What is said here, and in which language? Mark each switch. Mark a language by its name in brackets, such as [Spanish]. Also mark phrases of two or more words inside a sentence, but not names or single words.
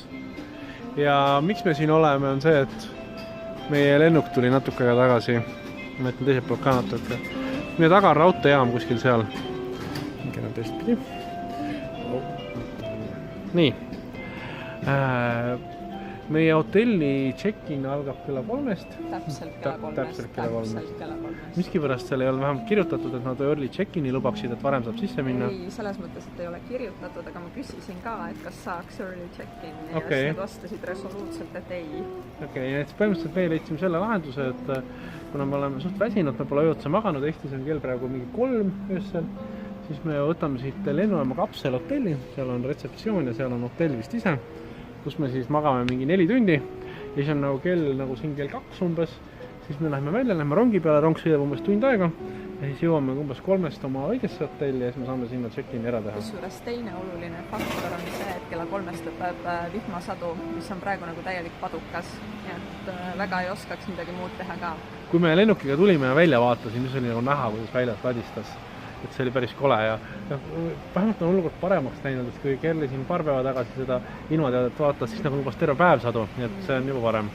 [Estonian] Ja miks me siin oleme on see, et meie lennuk tuli natuke aega tagasi. Ma ütlen teiselt poolt ka natuke. Meie taga on raudteejaam kuskil seal. Mingi on teistpidi. Nii. Meie hotelli check-in algab kella 3-st. Täpselt kella 3-st. Miski pärast seal ei ole vähemalt kirjutatud, et nad [English] early check-ini [Estonian] lubaksid, et varem saab sisse minna? Ei, selles mõttes, et ei ole kirjutatud, aga ma küsisin ka, et kas saaks [English] early check-in [Estonian] ja Okay. siis nad vastasid resoluutselt, et ei. Okei, et põhimõtteliselt meie leidsime selle lahenduse, et kuna me oleme suht väsinud, me pole ööotsa maganud, Eestis on kell praegu mingi 3 öösel, siis me võtame siit lennujaama kapselhotelli, seal on retseptsioon ja seal on hotell vist ise, kus me siis magame mingi 4 tundi ja siis on nagu kell, nagu siin kell 2 umbes, siis me läheme välja, läheme rongi peale, rong sõidab umbes tund aega ja siis jõuame umbes 3-st oma õigesse hotelli ja siis me saame sinna check-in ära teha. Kusjuures teine oluline faktor on see, et kella 3-st lõpeb vihmasadu, mis on praegu nagu täielik padukas, nii et väga ei oskaks midagi muud teha ka. Kui me lennukiga tulime ja välja vaatasin, siis oli nagu näha, kuidas väljast ladistas. Et see oli päris kole ja vähemalt on olukord paremaks näinud, et kui Kerli siin paar päeva tagasi seda ilmateadet vaatas, siis nagu lubas terve päev sadu, nii et see on juba parem.